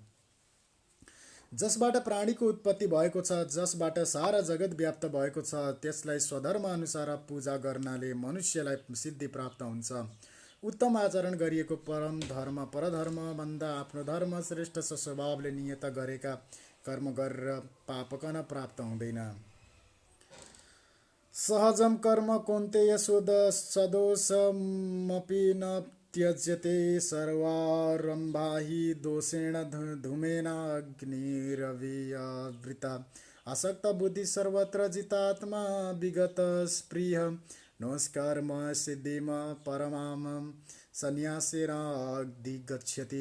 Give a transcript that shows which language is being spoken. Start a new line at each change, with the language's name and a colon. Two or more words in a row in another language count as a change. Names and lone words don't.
Nepali: जसबाट प्राणीको उत्पत्ति भएको छ, जसबाट सारा जगत व्याप्त भएको छ, त्यसलाई स्वधर्म अनुसार पूजा गर्नाले मनुष्यलाई सिद्धि प्राप्त हुन्छ। उत्तम आचरण गरिएको परम धर्म परधर्मभन्दा आफ्नो धर्म श्रेष्ठ स्वभावले नियत गरेका कर्म गरेर पापकन प्राप्त हुँदैन।
Sanskrit: सहजम कर्म कौन्तेय सदोषमपि न त्यज्यते सर्वारम्भा हि दोषेण धूमेन अग्निरविवृता। आसक्त बुद्धि सर्वत्र जितात्मा विगत स्पृह नमस्कर्म सिद्धिम परमाम संन्यासेन अधिगच्छति।